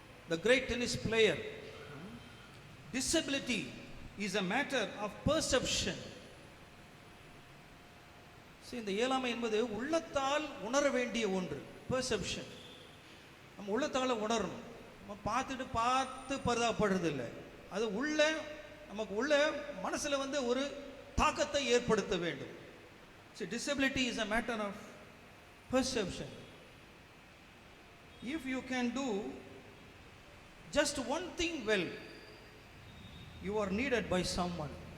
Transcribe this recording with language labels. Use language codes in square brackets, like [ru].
[en] The great tennis player. Disability is a matter of perception. [ta] இந்த இயலாமை என்பது உள்ளத்தால் உணர வேண்டிய ஒன்று. பெர்செப்ஷன், நம்ம உள்ளத்தால் உணரணும். நம்ம பார்த்து பரிதாபப்படுறது இல்லை, அது உள்ள நமக்கு உள்ள மனசில் வந்து ஒரு தாக்கத்தை ஏற்படுத்த வேண்டும். [en] So disability is a matter of perception. If you can do just one thing well, you are needed by someone.